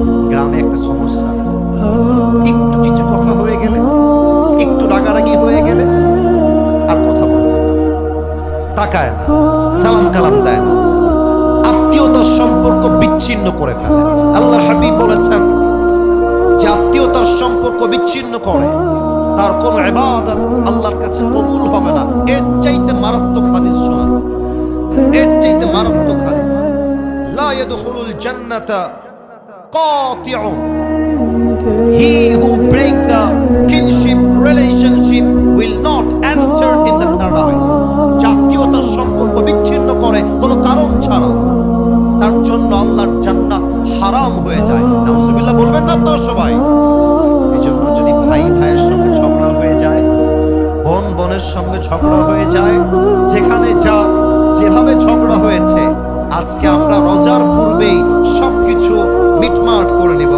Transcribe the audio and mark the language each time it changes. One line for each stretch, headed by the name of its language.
Bangla: গ্রামে একটা সমস্যা আছে, একটু কিছু কথা হয়ে গেলে, একটু রাগারাগি হয়ে গেলে আর কথা বলে তাকায় না, সালাম কালাম দেয় না, আত্মীয়তার সম্পর্ক বিচ্ছিন্ন করে ফেলে। আল্লাহর হাবিব বলেছেন যে আত্মীয়তার সম্পর্ক বিচ্ছিন্ন করে তার কোনো ইবাদত আল্লাহর কাছে কবুল হবে না। এর চাইতে মারাত্মক হাদিস শোনা, এর চাইতে মারাত্মক হাদিস।
Arabic: লা ইয়াদখুলুল জান্নাতা কাতিউন,
English: he who break the kinship relationship will not enter in the paradise.
Bangla: আত্মীয়তার সম্পর্ক বিচ্ছিন্ন করে কোনো কারণ ছাড়া, তার জন্য আল্লাহর জান্নাত হারাম হয়ে যায়। নাউজুবিল্লাহ বলবেন না আপনারা সবাই? এই জন্য যদি ভাই ভাইয়ের সঙ্গে ঝগড়া হয়ে যায়, বোন বোনের সঙ্গে ঝগড়া হয়ে যায়, যেখানে যা যেভাবে ঝগড়া হয়েছে, আজকে আমরা রোজার পূর্বেই সবকিছু মিটমাট করে নিব।